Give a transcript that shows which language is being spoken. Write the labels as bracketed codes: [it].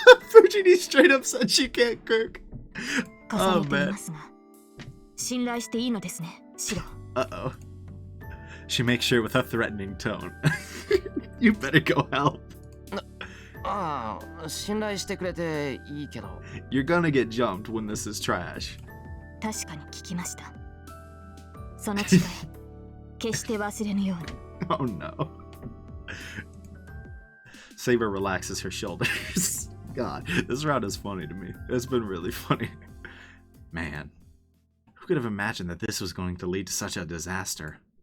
[en] Fujini straight up said she can't cook. [ja] 重ねていますが、信頼していいのですね、シロ。 [en] Uh-oh. She makes sure with a threatening tone. You better go help. [ja] ああ、信頼してくれていいけど。 [en] You're gonna get jumped when this is trash. [ja] 確かに聞きました。その誓い、決して忘れぬように。 [en] Oh no. Saber relaxes her shoulders. God, this round is funny to me. It's been really funny. Man, who could have imagined that this was going to lead to such a disaster?